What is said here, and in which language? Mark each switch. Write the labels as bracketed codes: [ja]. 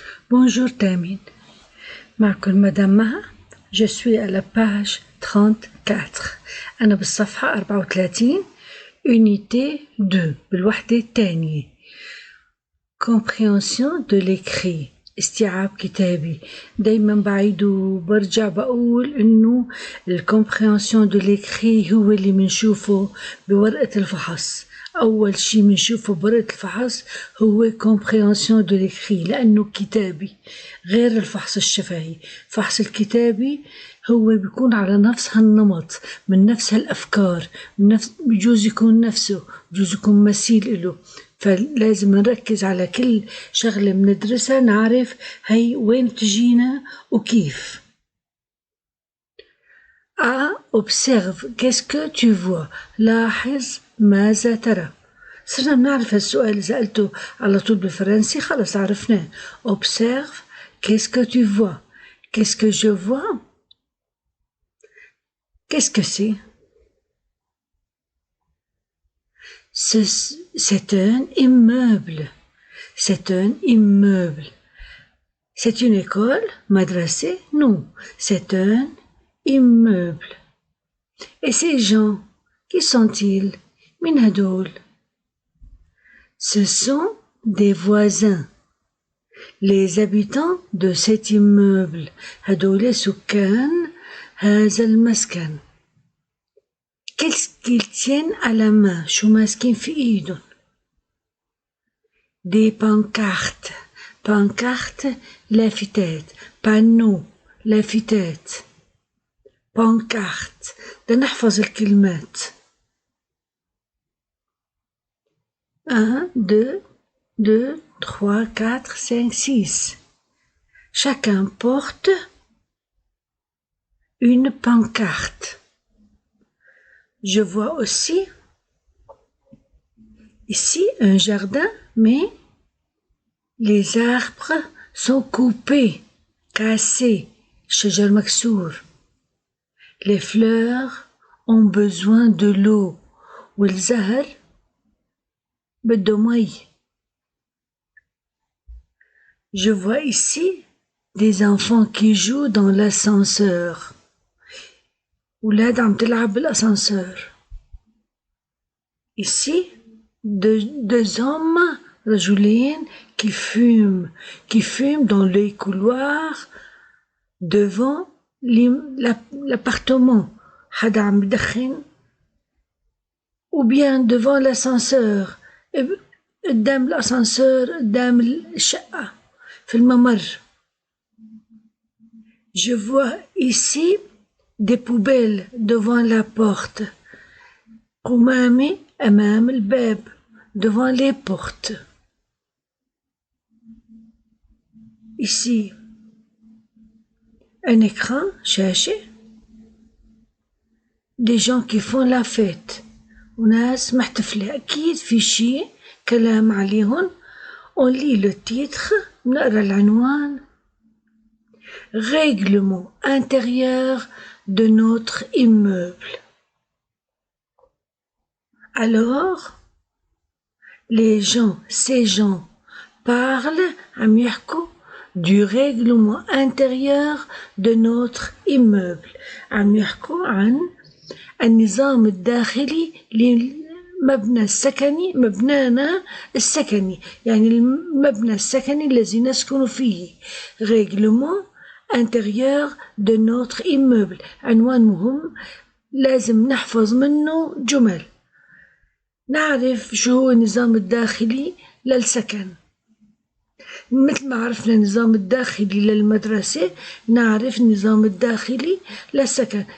[fr] Bonjour [ar] Tamine, معكم مدام مها. [fr] Je suis à la page 34. [ar] أنا بالصفحة 34 [fr] unité 2 [ar] بالوحدة الثانية. [fr] Compréhension de l'écrit. [ar] استيعاب كتابي. دايما بعيد وبرجع بقول إنه الكومبريهنسيون دو l'écrit هو اللي منشوفه بورقة الفحص. أول شي منشوفه بورقة الفحص هو [fr] compréhension de l'écrit [ar] لأنه كتابي غير الفحص الشفهي. الفحص الكتابي هو بيكون على نفس هالنمط من نفس هالأفكار بجوز يكون نفسه بجوز يكون مثيل إله، فلازم نركز على كل شغلة بندرسها نعرف هي وين تجينا وكيف. [fr] observe qu'est-ce que tu vois. [ar] لاحظ ماذا ترى. صرنا بنعرف هالسؤال اللي سألته على طول بالفرنسي خلص عرفناه. [fr] observe qu'est-ce que tu vois. qu'est-ce que je vois. qu'est-ce que c'est. C'est un immeuble. C'est un immeuble. C'est une école, madrasé? Non, c'est un immeuble. Et ces gens, qui sont-ils? [ar] Min hadoul. [fr] Ce sont des voisins. Les habitants de cet immeuble. [ar] هدول سكان هذا المسكن. [fr] Qu'est-ce qu'ils tiennent à la main? [ar] شو ماسكين في ايدهم؟ [fr] Des pancartes. Pancarte لافتات. Panneau لافتات. [ar] Pancarte. بدنا نحفظ الكلمات. [fr] 1, 2, 2, 3, 4, 5, 6. Chacun porte une pancarte. Je vois aussi ici un jardin, mais les arbres sont coupés, cassés. [ar] شجر مكسور. [fr] Les fleurs ont besoin de l'eau. [ar] والزهر بده مي. [fr] Je vois ici des enfants qui jouent dans l'ascenseur. [ar] ولاد عم تلعب بالأسانسور. [fr] Ici, deux hommes, [ar] رجلين [fr] qui fument dans les couloirs devant l'appartement. [ar] حدا عم بدخن. [fr] Ou bien devant l'ascenseur. [ar] قدام الأسانسور قدام الشقة في الممر. [fr] Je vois ici des poubelles devant la porte. [ar] قمامة أمام الباب. [fr] Devant les portes. Ici un écran, شاشة. Des gens qui font la fête. [ar] وناس محتفلة. أكيد في شي كلام عليهم. [fr] On lit le titre. [ar] نقرأ العنوان. [fr] Règlement intérieur de notre immeuble. Alors, ces gens parlent [ar] عم يحكوا [fr] du règlement intérieur de notre immeuble. [ar] عم يحكوا عن النظام الداخلي للمبنى السكني مبنانا السكني يعني المبنى السكني الذي نسكن فيه. [fr] règlement intérieur de notre immeuble. [ar] عنوان مهم لازم نحفظ منه جمل. نعرف شو هو النظام الداخلي للسكن. مثل ما عرفنا النظام الداخلي للمدرسة نعرف النظام الداخلي للسكن.